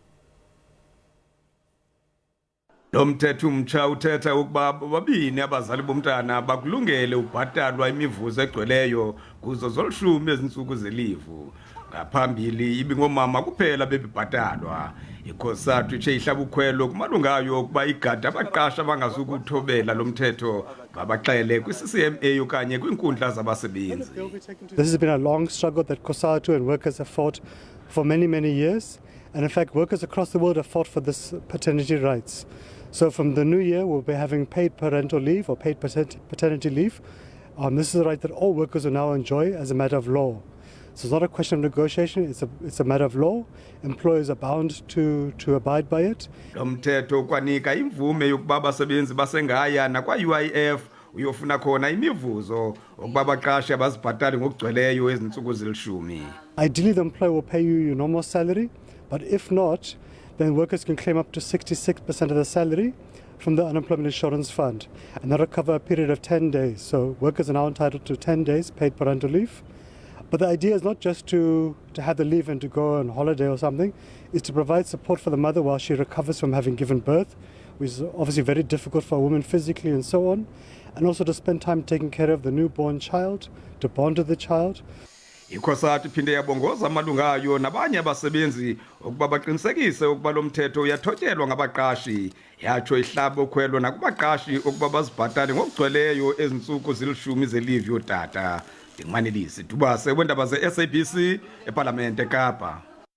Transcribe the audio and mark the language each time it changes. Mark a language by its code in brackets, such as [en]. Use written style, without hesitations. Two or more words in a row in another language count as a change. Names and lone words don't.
[xh] Lo mthetho umtsha uthetha ukuba babini abazali bomntana bakulungele ubhatalwa imivuzo egcweleyo kuzo zolishumi ezintsuku zelivu. Ngaphambili ibingomama kuphela bebibhatalwa. ICOSATU itshe ihlabukhwelo kumalungayo ukuba igada abaqasha bangazukuthobela lo mthetho babaxele kwi-CCMA okanye kwiinkundla zabasebenzi. [en] This has been a long struggle that COSATU and workers have fought for many years, and in fact workers across the world have fought for this paternity rights. So from the new year we'll be having paid parental leave or paid paternity leave. This is a right that all workers will now enjoy as a matter of law. So it's not a question of negotiation, it's a matter of law. Employers are bound to abide by it. [xh] Lo mthetho ukwanika imvume yokuba abasebenzi basengaya nakwa-UIF uyofuna khona imivuzo ukuba abaqashi abazibhatali ngokugcweleyo ezintsuku zilishumi. [en] Ideally the employer will pay you your normal salary, but if not, then workers can claim up to 66% of the salary from the Unemployment Insurance Fund, and that'll cover a period of 10 days. So workers are now entitled to 10 days paid parental leave. But the idea is not just to have the leave and to go on holiday or something, is to provide support for the mother while she recovers from having given birth, which is obviously very difficult for a woman physically and so on, and also to spend time taking care of the newborn child, to bond with the child. [xh] ICOSATU iphinde yabongoza amalungayo nabanye abasebenzi ukuba baqinisekise ukuba lo mthetho uyathotyelwa ngabaqashi. Yatsho ihlabukhwelo nakubaqashi ukuba bazibhatale ngokugcweleyo ezintsuku zilishumi zelivu yotata. Ndingumanelisi Dubase weendaba ze-SABC ePalamente eKapa.